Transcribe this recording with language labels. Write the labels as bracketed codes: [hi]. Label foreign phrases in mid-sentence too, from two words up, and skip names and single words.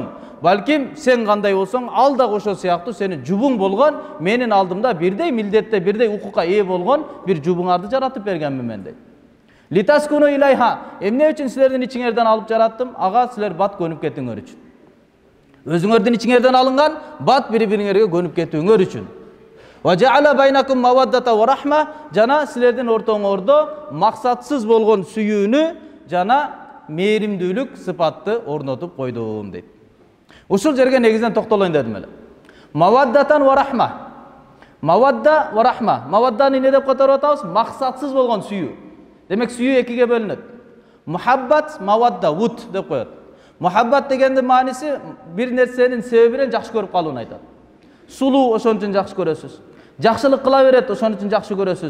[ky] Балким сен кандай болсоң, ал да ошол сыяктуу сенин жубуң болгон, менин алдымда бирдей милдетте, бирдей укукка ээ болгон бир жубуңарды жаратып бергенмин мен дейт. [ar] لتسكنوا إليها. [ky] Эмне үчүн силердин ичиңерден алып жараттым? Ага силер бат көнүп кетиңер үчүн. Өзүңөрдүн ичиңерден алынган бат бири-бириңерге көнүп кетүүңөр үчүн. [ar] وجعل بينكم مودة ورحمة. [ky] Жана силердин ортоңордо максатсыз болгон сүйүүнү жана мээримдүүлүк сыпатты орнотуп койдум дейт. Ушул жерге негизинен токтолоюн дедим эле. [ar] مودة ورحمة. مودة ورحمة. [ky] Мавадданы эмне деп которуп атабыз? Максатсыз болгон сүйүү. Демек сүйүү экиге бөлүнөт. Мухаббат, мавадда, вуд деп коет. Мухаббат дегендин мааниси бир нерсенин себебинен жакшы көрүп калууну айтат. Сулуу ошон үчүн жакшы көрөсүз. Жакшылык кыла берет, ошон үчүн жакшы көрөсүз.